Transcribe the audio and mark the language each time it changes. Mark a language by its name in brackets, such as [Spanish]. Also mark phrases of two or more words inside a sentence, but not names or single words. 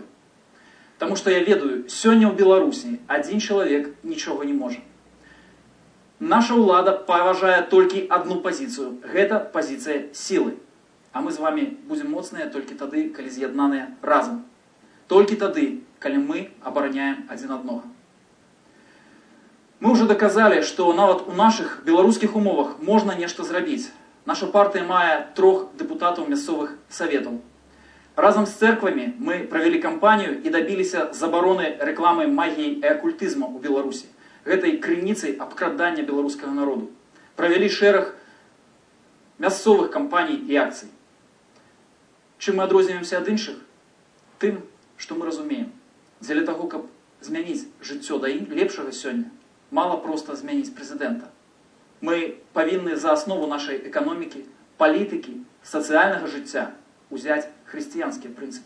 [Belarusian] Таму што я ведаю, сёння ў Беларусі адзін чалавек нічога не можа. Наша ўлада паважае толькі адну пазіцыю. Гэта пазіцыя сілы. А мы з вамі будзем моцныя толькі тады, калі з'яднаныя разам. Толькі тады, калі мы абараняем адзін аднога. [Russian] Мы уже доказали, что нават у наших белорусских умовах можно нечто зрабіць. Наша партия мае 3 депутатов мясцовых советов. Разом с церквами мы провели кампанию и добились забороны рекламы магии и оккультизма у Беларуси. [Belarusian] Гэтай крыніцай абкрадання беларускага народу. [Russian] Провели шэраг мясцовых кампаний и акций. [Belarusian] Чым мы адрозніваемся ад іншых? Тым, што мы разумеем. Дзеля таго, каб змяніць жыццё да лепшага сёння, мало просто змяніць прэзідэнта. Мы павінны за аснову нашай эканомікі, палітыкі, сацыяльнага жыцця узяць хрысціянскія прынцыпы.